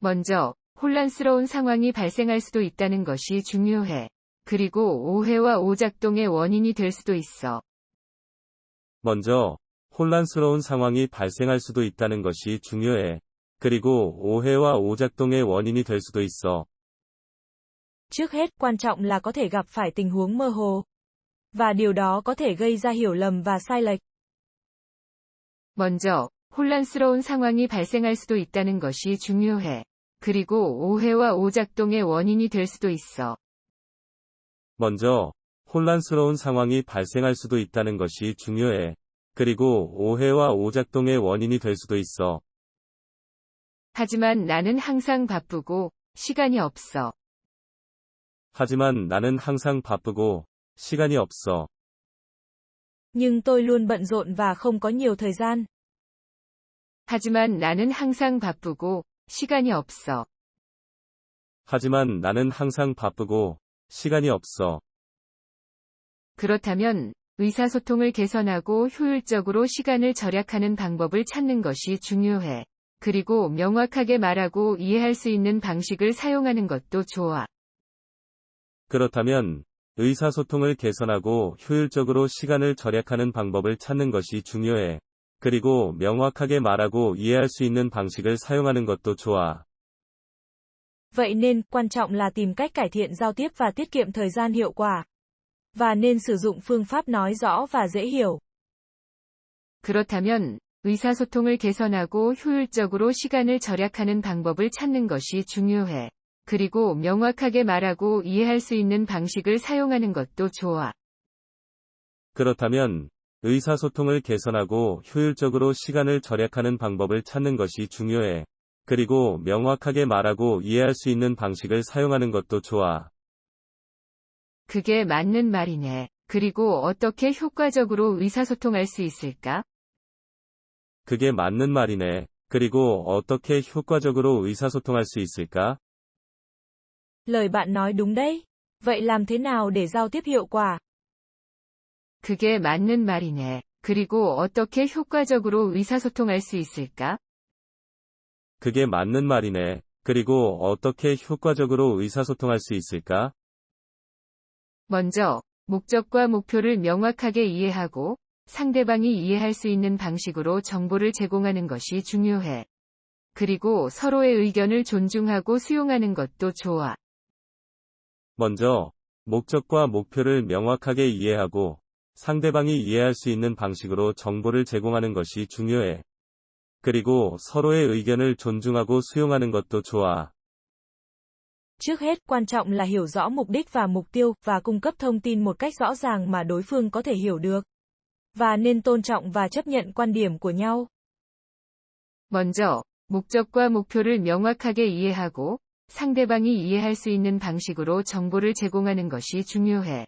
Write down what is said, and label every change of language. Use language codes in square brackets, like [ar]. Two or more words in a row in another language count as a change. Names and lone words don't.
[ko] 먼저, 혼란스러운 상황이 발생할 수도 있다는 것이 중요해. 그리고 오해와 오작동의 원인이 될 수도 있어. 먼저, 혼란스러운 상황이 발생할 수도 있다는 것이 중요해. 그리고 오해와 오작동의 원인이 될 수도 있어. [vi] Trước hết quan trọng là có thể gặp phải tình huống mơ hồ. Và điều đó có thể gây ra hiểu lầm và sai lệch. [ko] 먼저, 혼란스러운 상황이 발생할 수도 있다는 것이 중요해. 그리고 오해와 오작동의 원인이 될 수도 있어. 먼저, 혼란스러운 상황이 발생할 수도 있다는 것이 중요해. 그리고 오해와 오작동의 원인이 될 수도 있어. 하지만 나는 항상 바쁘고, 시간이 없어. 하지만 나는 항상 바쁘고, 시간이 없어. [vi] Nhưng tôi luôn bận rộn và không có nhiều thời gian. [ko] 하지만 나는 항상 바쁘고, 시간이 없어. 하지만 나는 항상 바쁘고, 시간이 없어. 그렇다면, 의사소통을 개선하고 효율적으로 시간을 절약하는 방법을 찾는 것이 중요해. 그리고 명확하게 말하고 이해할 수 있는 방식을 사용하는 것도 좋아. 그렇다면, 의사소통을 개선하고 효율적으로 시간을 절약하는 방법을 찾는 것이 중요해. 그리고 명확하게 말하고 이해할 수 있는 방식을 사용하는 것도 좋아. [vi] Vậy nên, quan trọng là tìm cách cải thiện giao tiếp và tiết kiệm thời gian hiệu quả. Và nên sử dụng phương pháp nói rõ và dễ hiểu. [ko] 그렇다면, 의사소통을 개선하고 효율적으로 시간을 절약하는 방법을 찾는 것이 중요해. 그리고 명확하게 말하고 이해할 수 있는 방식을 사용하는 것도 좋아. 그렇다면, 의사소통을 개선하고 효율적으로 시간을 절약하는 방법을 찾는 것이 중요해. 그리고 명확하게 말하고 이해할 수 있는 방식을 사용하는 것도 좋아. 그게 맞는 말이네. 그리고 어떻게 효과적으로 의사소통할 수 있을까? 그게 맞는 말이네. 그리고 어떻게 효과적으로 의사소통할 수 있을까? [vi] Lời bạn nói đúng đấy. Vậy làm thế nào để giao tiếp hiệu quả? [ko] 그게 맞는 말이네. 그리고 어떻게 효과적으로 의사소통할 수 있을까? 그게 맞는 말이네. 그리고 어떻게 효과적으로 의사소통할 수 있을까? 먼저, 목적과 목표를 명확하게 이해하고, 상대방이 이해할 수 있는 방식으로 정보를 제공하는 것이 중요해. 그리고 서로의 의견을 존중하고 수용하는 것도 좋아. 먼저, 목적과 목표를 명확하게 이해하고, 상대방이 이해할 수 있는 방식으로 정보를 제공하는 것이 중요해. 그리고 서로의 의견을 존중하고 수용하는 것도 좋아. [vi] Trước hết, quan trọng là hiểu rõ mục đích và mục tiêu, và cung cấp thông tin một cách rõ ràng mà đối phương có thể hiểu được. Và nên tôn trọng và chấp nhận quan điểm của nhau. [ko] 먼저, 목적과 목표를 명확하게 이해하고, 상대방이 이해할 수 있는 방식으로 정보를 제공하는 것이 중요해.